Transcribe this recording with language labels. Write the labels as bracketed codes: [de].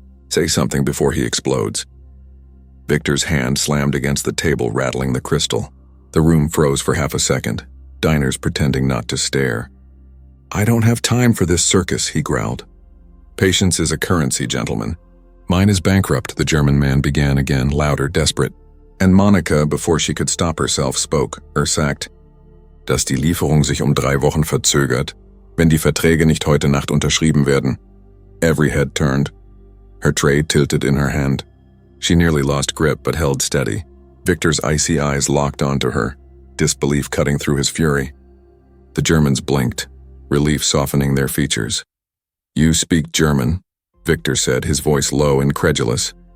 [en] Say something before he explodes." Victor's hand slammed against the table, rattling the crystal. The room froze for half a second, diners pretending not to stare. "I don't have time for this circus," he growled. "Patience is a currency, gentlemen. Mine is bankrupt," the German man began again, louder, desperate. And Monica, before she could stop herself, spoke, [de] sagt, "Dass die Lieferung sich 3 Wochen verzögert, wenn die Verträge nicht heute Nacht unterschrieben werden." [en] Every head turned. Her tray tilted in her hand. She nearly lost grip but held steady. Victor's icy eyes locked onto her, disbelief cutting through his fury. The Germans blinked, relief softening their features. "You speak German," Victor said, his voice low, incredulous.